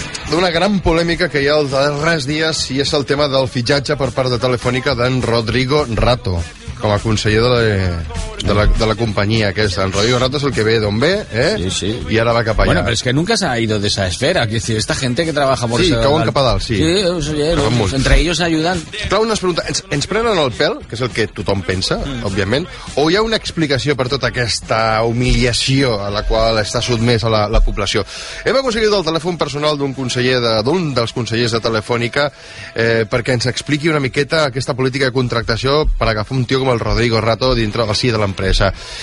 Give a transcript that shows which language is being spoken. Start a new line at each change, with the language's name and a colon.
Catalan: D'una gran polèmica que hi ha els darrers dies i és el tema del fitxatge per part de Telefònica d'en Rodrigo Rato com a conseller de la companyia aquesta. En Rodrigo Rato és el que ve d'on ve, eh? Sí, sí. I ara va cap allà.
Spanish: Bueno, pero es que nunca se ha ido de esa esfera. Quiero decir, esta gente que trabaja por...
Catalan: Sí, cauen cap a dalt, sí.
Spanish: Sí, sí, entre ellos ayudan.
Catalan: Clar, una pregunta. Ens prenen el pèl, que és el que tothom pensa, òbviament, o hi ha una explicació per tota aquesta humiliació a la qual està sotmès a la població? Hem aconseguit el telèfon personal d'un dels consellers de Telefònica perquè ens expliqui una miqueta aquesta política de contractació per agafar un tio com el Rodrigo Rato dintre del sí de l'empresa.